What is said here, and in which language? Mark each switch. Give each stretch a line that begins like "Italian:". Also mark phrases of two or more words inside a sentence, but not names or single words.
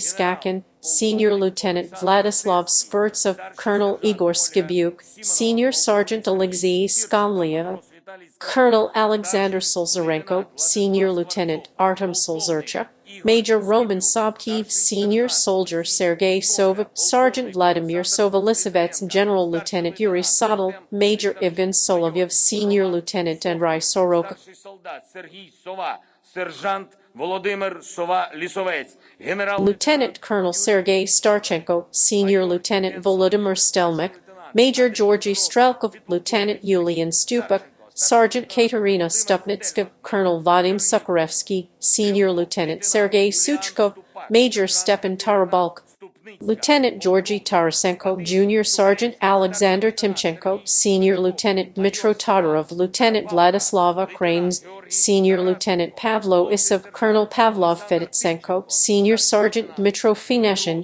English: Skakin, Senior Lieutenant Vladislav Skvortsov, Colonel Igor Skibyuk, Senior Sergeant Alexei Skamliev, Colonel Alexander Solzarenko, Senior Lieutenant Artem Solzerchuk, Major Roman Sobkiv, Senior Soldier Sergei Sova, Sergeant Vladimir Sovolisovets, General Lieutenant Yuri Sodol, Major Ivan Solovyov, Senior Lieutenant Andrei Soroka,
Ukrainian: старший солдат Сергій Сова, сержант Володимир Сова-Лісовець, генерал
English: Lieutenant Colonel Sergei Starchenko, Senior Lieutenant Volodymyr Stelmak, Major Georgy Strelkov, Lieutenant Yulian Stupak, Sergeant Katerina Stupnitska, Colonel Vadim Sukharevsky, Senior Lieutenant Sergei Suchkov, Major Stepan Tarabalk, Lieutenant Georgy Tarasenko, Junior Sergeant Alexander Timchenko, Senior Lieutenant Dmitro Todorov, Lieutenant Vladislava Kranes, Senior Lieutenant Pavlo Isov, Colonel Pavlov Fedotsenko, Senior Sergeant Dmitro Fineshin,